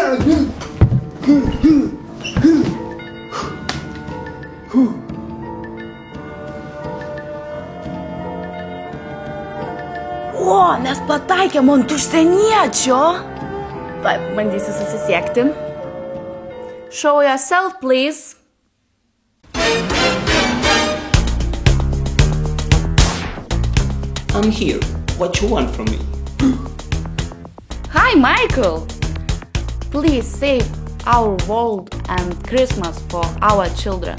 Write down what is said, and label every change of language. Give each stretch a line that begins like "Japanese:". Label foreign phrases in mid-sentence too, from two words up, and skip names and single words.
Lithuanian: O, mes pataikėm ant užsieniečio. Taip, bandysiu susisiekti.
English: Show yourself, please. I'm here. What you want from me? Hi, Michael. Please save our world and Christmas for our children.